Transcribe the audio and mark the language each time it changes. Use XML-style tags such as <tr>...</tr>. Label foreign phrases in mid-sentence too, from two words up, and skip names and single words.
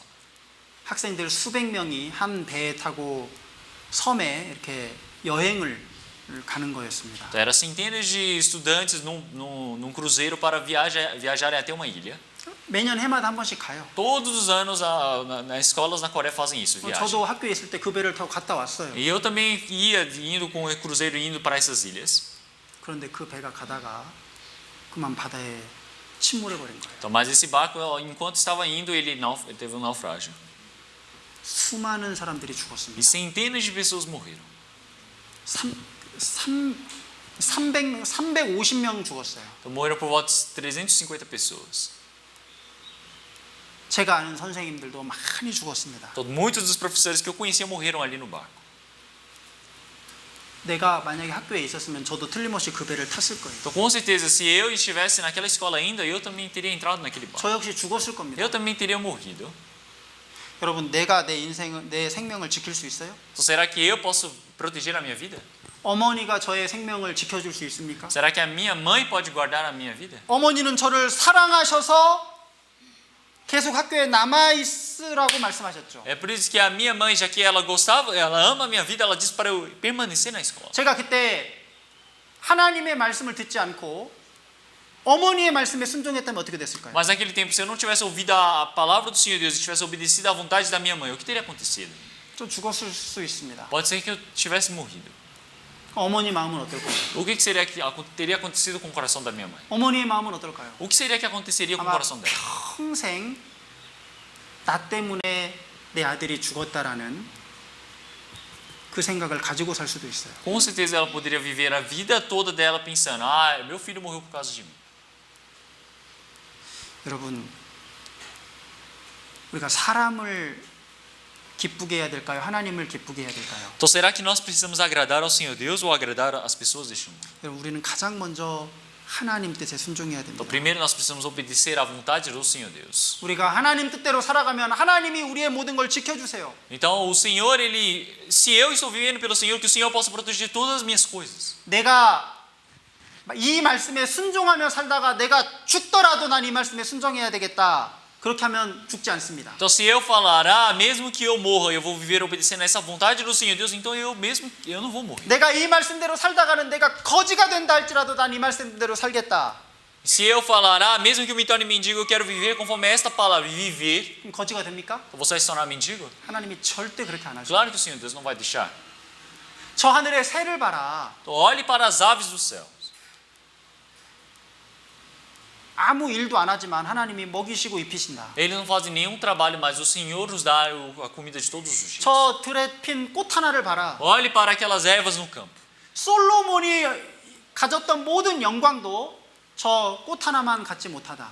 <ko>학생들 수백 명이 한 배에 타고 섬에 이렇게 여행을 가는 거였습니다.</ko> <pt>Então, eram centenas de estudantes num cruzeiro para viajarem até uma ilha.</pt> <ko>매년 해마다 한 번씩 가요.</ko> <pt>Todos os anos nas escolas na Coreia fazem isso, viajam.</pt> <ko>저도 학교에 있을 때 그 배를 타고 갔다 왔어요.</ko> <pt>E eu também ia indo com o cruzeiro indo para essas ilhas.</pt> <ko>그런데 그 배가 가다가 그만 바다에 침몰해 버린 거예요.</ko> <pt>Então, mas esse barco, enquanto estava indo, ele teve um naufrágio.</pt> <ko>수많은 사람들이 죽었습니다.</ko> <pt>E centenas de pessoas morreram.</pt> <ko>350명 죽었어요.</ko> <pt>Então, morreram por volta de 350 pessoas.</pt> <ko>제가 아는 선생님들도 많이 죽었습니다.</ko> <pt>Então, muitos dos professores que eu conhecia morreram ali no barco.</pt> <ko>내가 만약에 학교에 있었으면 저도 틀림없이 그 배를 탔을 거예요.</ko> <pt>Então, com certeza, se eu estivesse naquela escola ainda, eu também teria entrado naquele barco.</pt> <ko>저 역시 죽었을 겁니다.</ko> <pt>Eu também teria morrido.</pt> <ko>여러분, 내가 내 생명을 지킬 수 있어요?</ko> <pt>Então, será que eu posso proteger a minha vida?</pt> <ko>어머니가 저의 생명을 지켜줄 수 있습니까?</ko> <pt>Será que a minha mãe pode guardar a minha vida?</pt> <ko>어머니는 저를 사랑하셔서 계속 학교에 남아 있으라고 말씀하셨죠.</ko> <pt>É por isso que a minha mãe, já que ela gostava, ela ama a minha vida, ela disse para eu permanecer na escola.</pt> <ko>제가 그때 하나님의 말씀을 듣지 않고 어머니의 말씀에 순종했다면 어떻게 됐을까요?</ko> <pt>Mas naquele tempo, se eu não tivesse ouvido a palavra do Senhor Deus e tivesse obedecido à vontade da minha mãe, o que teria acontecido?</pt> <ko>좀 죽었을 수 있습니다.</ko> <pt>Pode ser que eu tivesse morrido.</pt> <ko>어머니 마음은 어떨까요?</ko> <pt>O que seria que teria acontecido com o coração da minha mãe?</pt> <ko>어머니의 마음은 어떨까요?</ko> <pt>O que seria que aconteceria com o</pt> <ko>아마</ko> <pt>coração dela?</pt> <ko>평생 나 때문에 내 아들이 죽었다라는 그 생각을 가지고 살 수도 있어요.</ko> <pt>Com certeza ela poderia viver a vida toda dela pensando: meu filho morreu por causa de mim.</pt> <ko>여러분, 우리가 사람을 기쁘게 해야 될까요? 하나님을 기쁘게 해야 될까요?</ko> <pt>Então será que nós precisamos agradar ao Senhor Deus ou agradar as pessoas deste mundo?</pt> <ko>여러분, 우리는 가장 먼저 하나님 뜻에 순종해야</ko> <pt>Então,</pt> <ko>됩니다.</ko> <pt>primeiro nós precisamos obedecer à vontade do Senhor Deus.</pt> <ko>우리가 하나님 뜻대로 살아가면 하나님이 우리의 모든 걸 지켜주세요.</ko> <pt>Então, o Senhor, se eu estou vivendo pelo Senhor, que o Senhor possa proteger todas as minhas coisas.</pt> <ko>내가 이 말씀에 순종하며 살다가 내가 죽더라도 난 이 말씀에 순종해야 되겠다. 그렇게 하면 죽지 않습니다.</ko> <pt>Então, se eu falar, mesmo que eu morra, eu vou viver obedecendo a essa vontade do Senhor Deus, então eu não vou morrer.</pt> <ko>내가 이 말씀대로 살다가는 내가 거지가 된다 할지라도 난 이 말씀대로 살겠다.</ko> <pt>Se eu falar, mesmo que eu me torne mendigo, eu quero viver conforme esta palavra, viver,</pt> <ko>그럼 거지가 됩니까?</ko> <pt>você vai se tornar mendigo?</pt> <ko>하나님이 절대 그렇게 안 하죠.</ko> <pt>Claro que o Senhor Deus não vai deixar.</pt> <ko>저 하늘의 새를 봐라.</ko> <pt>Então, olhe para as aves do céu.</pt> <ko>아무 일도 안 하지만 하나님이 먹이시고 입히신다.</ko> <pt>Eles não fazem nenhum trabalho, mas o Senhor nos dá a comida de todos os dias.</pt> <ko>저 들에 핀 꽃 하나를 봐라.</ko> <pt>Olhe para aquelas ervas no campo.</pt> <ko>솔로몬이 가졌던 모든 영광도 저 꽃 하나만 갖지 못하다.</ko>